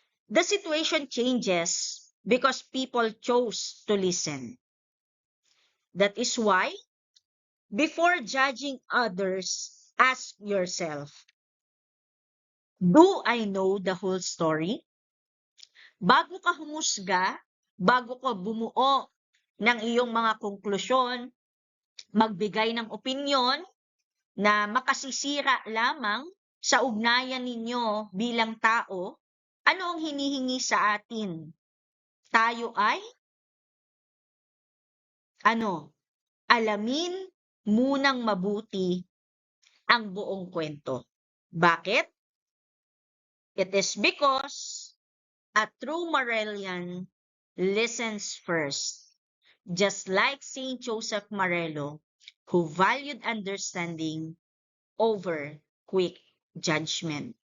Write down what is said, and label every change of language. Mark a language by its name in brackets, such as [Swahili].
[English] The situation changes because people chose to listen. That is why, before judging others, ask yourself, do I know the whole story? [Filipino] Bago ka humusga, bago ka bumuo ng iyong mga konklusyon, magbigay ng opinyon na makasisira lamang sa ugnayan ninyo bilang tao, ano ang hinihingi sa atin? Tayo ay, alamin munang mabuti ang buong kwento. Bakit? [English] It is because a true Morellian listens first, just like Saint Joseph Marello, who valued understanding over quick judgment.